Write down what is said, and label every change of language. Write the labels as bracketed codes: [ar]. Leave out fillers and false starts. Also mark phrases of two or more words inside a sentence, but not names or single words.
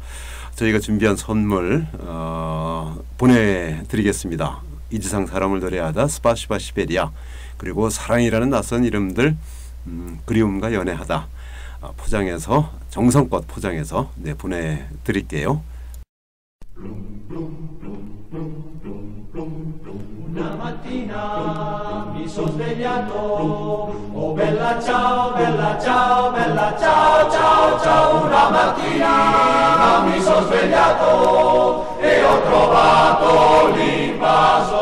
[ko] 저희가 준비한 선물 보내드리겠습니다. 이지상 사람을 노래하다, 스파시바 시베리아, 그리고 사랑이라는 낯선 이름들, 그리움과 연애하다 포장해서, 정성껏 포장해서 보내드릴게요. [it] Una mattina mi sono svegliato, oh bella ciao, bella ciao, bella ciao, ciao, ciao. Una mattina mi sono svegliato e ho trovato l'invaso.